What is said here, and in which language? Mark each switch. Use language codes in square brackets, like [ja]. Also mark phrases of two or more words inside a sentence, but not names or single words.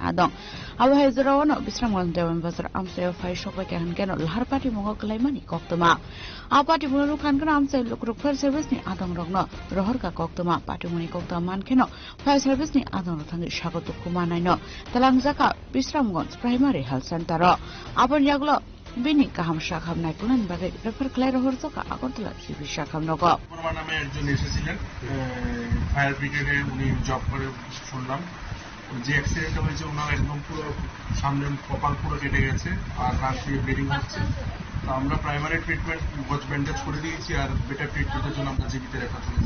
[trp] adong awa hai zarawa no bisram gon dewan bazar amse fire shop ke han geno lahar party mungo klaimani koktoma a party bunuru khan kana amse lokruk fire service ni adong rogno rohor ka koktoma party muni koktoma man kheno fire service ni adong thangi shagotu kumanai no talang jaka bisram gon primary health center abon yaglo Bini kaham shakham নাই কোন ভাবে রেফার ক্লাই রহর জকা আগরতলা জিবি শাখাম নগ [bn] আমার নামে একজন এসেছিলেন ফায়ার ব্রিগেডে উনি জব করে শুনলাম যে অ্যাক্সিডেন্ট হয়েছে ওনার একদম পুরো সামনে কপাল পুরো কেটে গেছে আর হাত দিয়ে ব্লিডিং হচ্ছে তো আমরা [en] primary treatment gauze bandage [bn] করে দিয়েছি আর বেটার ট্রিটমেন্টের জন্য আমরা জীবিত রেখা চলেছি